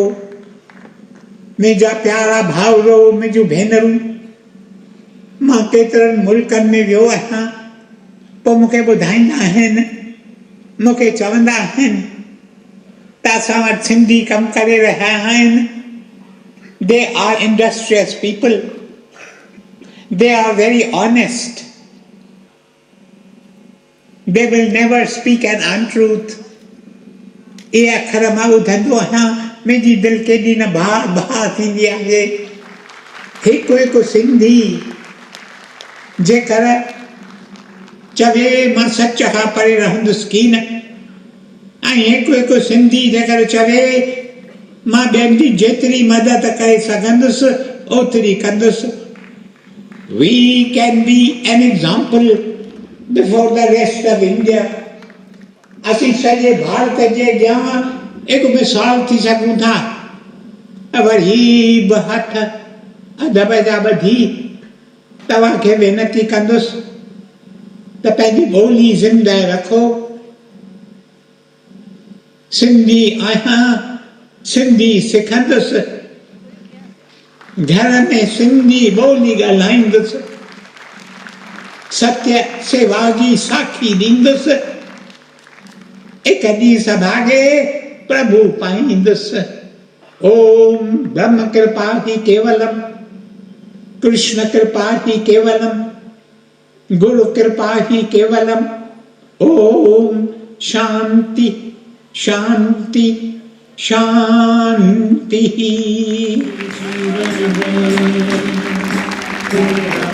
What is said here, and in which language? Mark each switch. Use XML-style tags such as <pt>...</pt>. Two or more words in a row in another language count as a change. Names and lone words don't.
<sd>मुंहिंजा प्यारा भाउरो, मुंहिंजूं भेनरूं, मां केतिरनि मुल्कनि में वियो आहियां, पोइ मूंखे ॿुधाईंदा आहिनि, मूंखे चवंदा आहिनि त असां वटि सिंधी कमु करे रहिया आहिनि।</sd> <en>They are industrious people. They are very honest. They will never speak an untruth.</en> <sd>इहे अखर मां ॿुधंदो आहियां, मुंहिंजी दिलि केॾी न भाउ थींदी आहे। हिकु सिंधी जेकर चवे मां सच खां परे रहंदुसि की न, ऐं हिकु सिंधी जेकर चवे मां ॿियनि जी जेतिरी मदद करे सघंदुसि ओतिरी कंदुसि।</sd> <en>We can be an example before the rest of India.</en> <sd>असीं सॼे भारत जे अॻियां हिकु मिसाल थी सघूं था। वरी बि हथ अदब जा ॿधी तव्हांखे वेनती कंदुसि त पंहिंजी ॿोली ज़िंदह रखो। सिंधी आहियां, सिंधी सिखंदुसि, घर में सिंधी ॿोली ॻाल्हाईंदुसि, सत्य सेवा जी साखी ॾींदुसि, हिकु ॾींहुं सभागे प्रभु पाईंदुसि।</sd> <sa>ओम ब्रह्म कृपा ही केवलम, कृष्ण कृपा ही केवलम, गुरु कृपा ही केवलम। ओम शांति शांति शांति।</sa>